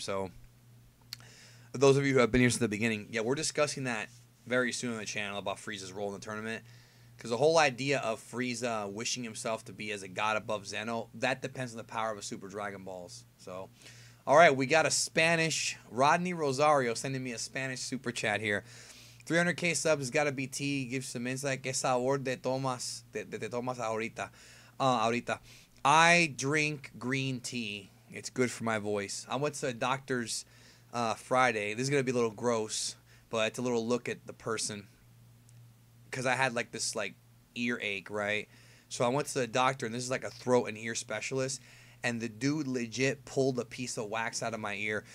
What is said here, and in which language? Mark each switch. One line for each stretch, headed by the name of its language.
English: So, those of you who have been here since the beginning, yeah, we're discussing that very soon on the channel about Frieza's role in the tournament. Because the whole idea of Frieza wishing himself to be as a god above Zeno, that depends on the power of a Super Dragon Balls. So, all right, we got a Spanish, Rodney Rosario sending me a Spanish super chat here. 300K subs has got to be tea. Give some insight.
Spanish: ¿Qué sabor te tomas ahorita? Ahorita.
English: I drink green tea. It's good for my voice. I went to a doctor's Friday. This is going to be a little gross, but it's a little look at the person. Because I had like this like earache, right? So I went to the doctor, and this is like a throat and ear specialist. And the dude legit pulled a piece of wax out of my ear.